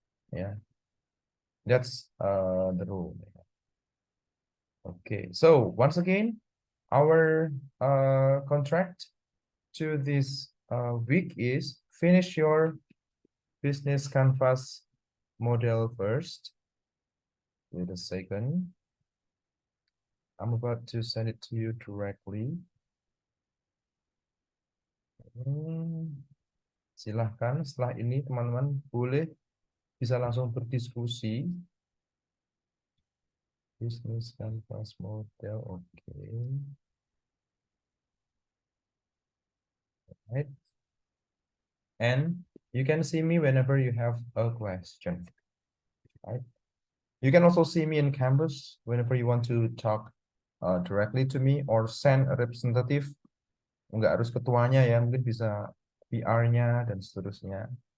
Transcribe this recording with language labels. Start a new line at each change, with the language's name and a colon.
English: Yeah, that's the rule. Okay, so once again, our contract to this week is finish your business canvas model first. Wait a second. I'm about to send it to you directly.
Indonesian: Silahkan setelah ini teman-teman boleh bisa langsung berdiskusi.
English: Business canvas model, okay. Right. And you can see me whenever you have a question. Right. You can also see me in Canvas whenever you want to talk directly to me or send a representative.
Indonesian: Nggak harus ketuanya ya, mungkin bisa PR-nya dan seterusnya.